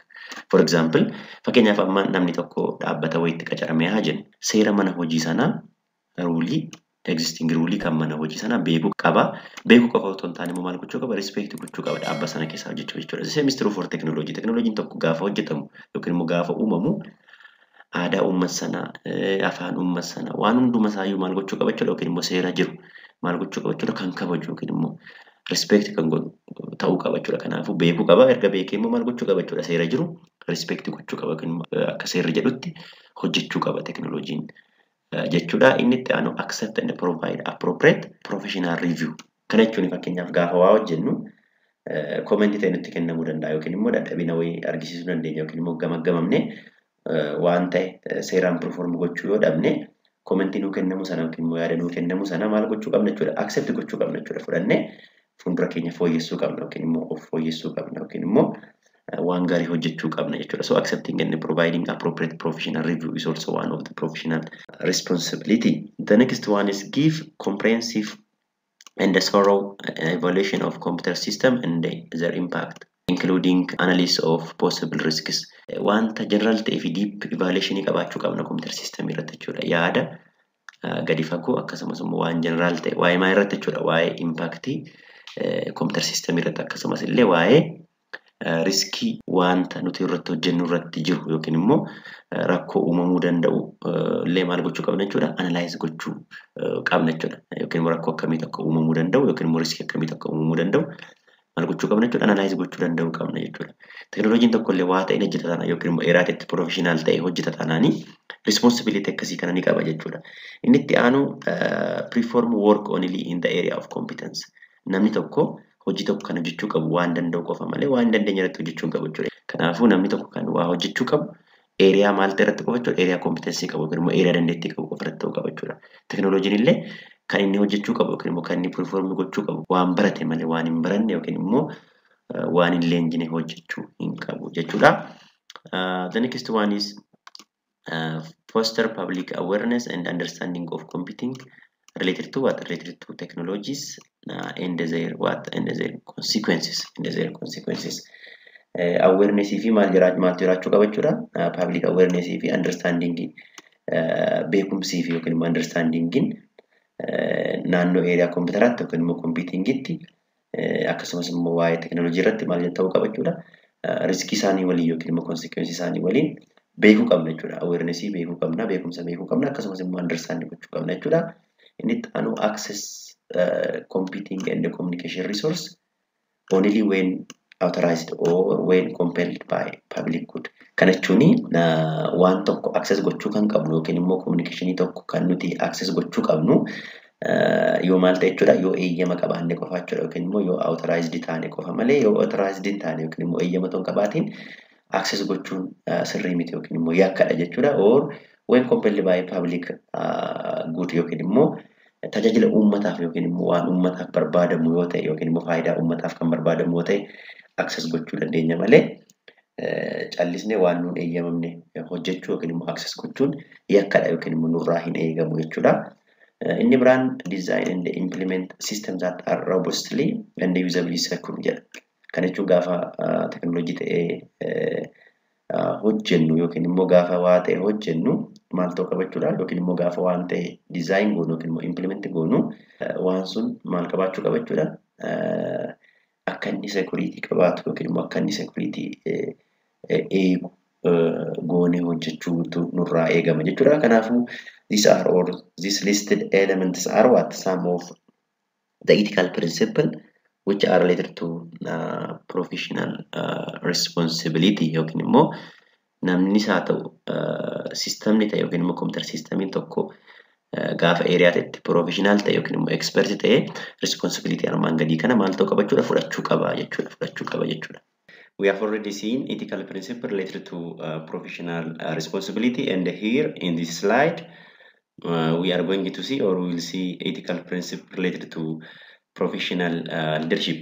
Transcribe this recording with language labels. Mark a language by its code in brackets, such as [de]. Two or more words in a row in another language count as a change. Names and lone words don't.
[en] For example, [om] fakkeenyaaf amma namni tokko dhaabbata wayiitti qacaramee haa jennu, seera mana hojii sanaa [en] existing rule [om] kan mana hojii sanaa beekuu qaba. Beekuu qofa otoo hin taane immoo maal gochuu qaba? Respect gochuu qaba dhaabbata sana keessa hojjechuu jechuudha. [en] The same is true for technology. [om] Technology tokko gaafa hojjetamu yookiin immoo gaafa uumamu aadaa uummata sanaa, afaan uummata sanaa, waan hunduma isaayyuu maal gochuu qaba jechuudha, yookiin immoo seera jiru maal gochuu qaba jechuudha, kan kabaju yookiin immoo respect kan ta'uu qaba jechuudha. Kanaafuu beekuu qaba. Erga beekee immoo maal gochuu qaba jechuudha, seera jiru respect gochuu qaba yookiin akka seerri jedhutti hojjechuu qaba teknooloojiin jechuudha. Inni itti aanu [en] accept and provide appropriate professional review. [om] Kana jechuun fakkeenyaaf gaafa waa hojjennu comment ta'e nutti kennamuu danda'a yookiin immoo dadhabina wayii argisiisuu dandeenya yookiin immoo gamaggamamne waan ta'e seeraan perform gochuu yoo dhabne commentii nuu kennamu sana yookiin immoo yaada nuu kennamu sana maal gochuu qabna jechuudha, accept gochuu qabna jechuudha. Fudhannee fuuldura keenya fooyyessuu qabna yookiin immoo of fooyyessuu qabna yookiin immoo waan gaarii hojjechuu qabna jechuudha. [en] So accepting and providing appropriate professional review is also one of the professional responsibility. The next one is give comprehensive and thorough evaluation of computer system and their impact, including analysis of possible risks. [om] Wanta general ta'ee fi [en] deep evaluation [om] qabaachuu qabna [en] computer system [om] irratti jechuudha. Yaada gadi fagoo akkasumas immoo waan general ta'e waa'ee maa irratti jechuudha, waa'ee impactii [en] computer system [om] irratti, akkasumas illee waa'ee riskii wanta nuti irratti hojjennu irratti jiru yookiin immoo rakkoo uumamuu danda'u illee maal gochuu qabna jechuudha, analyze gochuu qabna jechuudha. Yookiin immoo rakkoo akkamii tokko uumamuu danda'u yookiin immoo riskii akkamii tokko uumamuu danda'u maal gochuu qabna jechuudha, analyze gochuu danda'u qabna jechuudha. Teknooloojiin tokko illee waa ta'e hojjeta taanaan yookiin immoo eraatitti professional ta'e hojjeta taanaanii responsibility akkasii kana ni qaba jechuudha. Inni itti aanu [en] perform work only in the area of competence. [om] Namni tokko hojii tokko kan hojjechuu qabu waan danda'u qofa malee waan dandeenye irratti hojjechuu hin qabu jechuudha. Kanaafuu namni tokko kan waa hojjechuu qabu area maal ta'e irratti qofa jechuudha, [en] area competence [om] qabu yookiin immoo area dandeettii qabu qofa irratti ta'uu qaba jechuudha. Teknooloojiin illee kan inni hojjechuu qabu yookiin immoo kan inni perform gochuu qabu waan barate malee waan hin baranne yookiin immoo waan hin leenjine hojjechuu hin qabu jechuudha. [en] The next one is foster public awareness and understanding of computing related to what? Related to technologies and their consequences. [om] Awareness fi maal jiraachuu qaba jechuudha. [en] Public awareness [om] fi understanding beekumsii fi yookiin immoo understandingin naannoo area computeratti yookiin immoo computingitti akkasumas immoo waa'ee teknoolojii irratti maal ta'uu qaba jechuudha. Riskii isaanii waliin yookiin immoo consequences isaanii waliin beekuu qabna jechuudha. Awareness beekuu qabna, beekumsa beekuu qabna, akkasumas immoo understanding gochuu qabna jechuudha. Inni itti aanu [en] access computing and communication resource only when authorized or when compelled by public good. [om] Kana jechuun waan tokko access gochuu kan qabnu yookiin immoo communication tokko kan nuti access gochuu qabnu yoo maal ta'e jechuudha, yoo eeyyama qabaanne qofa jechuudha yookiin immoo yoo authorized taane qofa malee yoo authorized taane yookiin immoo eeyyama tokko qabaatiin access gochuun sirrii miti yookiin immoo yakkadha jechuudha. [en] Or when compelled by public good [om] yookiin immoo tajaajila uummataaf yookiin immoo waan uummataaf barbaadamu yoo ta'e yookiin immoo faayidaa uummataaf kan barbaadamu yoo ta'e access gochuu dandeenya malee callisnee waan nuun eeyyamamne hojjechuu yookiin immoo access gochuun yakkadha yookiin immoo nurraa hin eegamu jechuudha. Inni biraan [en] design and implement systems that are robustly and usably secure jedha. [om] Kana jechuun gaafa teknoolojii ta'ee hojjennu yookiin immoo gaafa waa ta'e hojjennu maal ta'uu qaba jechuudha, yookiin immoo gaafa waan ta'e design goonu yookiin immoo implement goonu waan sun maal qabaachuu qaba jechuudha, akka inni security qabaatu yookiin immoo akka inni security eegu goonee hojjechuutu nurraa eegama jechuudha. Kanaafuu [en] these listed elements are what? Some of the ethical principles which are related to professional responsibility [om] yookiin immoo namni isaa ta'u systemni ta'e yookiin immoo computer systemiin tokko gaafa area ta'etti professional ta'e yookiin immoo expert ta'e responsibility armaan gadii kana maal ta'uu qaba jechuudha fudhachuu qaba jechuudha. [en] We have already seen ethical principle related to professional responsibility, and here in this slide we are going to see, or we will see, ethical principle related to professional leadership.